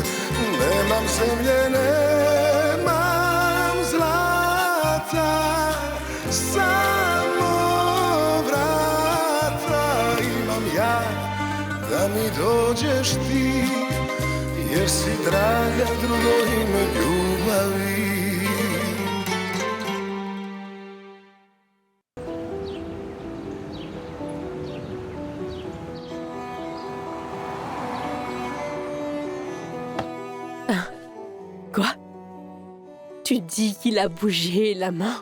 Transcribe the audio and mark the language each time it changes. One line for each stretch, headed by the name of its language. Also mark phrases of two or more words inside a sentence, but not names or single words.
Serbian: Nemam zemlje, nemam zlata, samo vrata imam ja, da mi dođeš ti, jer si draga drugo ime ljubavi.
French: Quoi? Tu dis qu'il a bougé la main?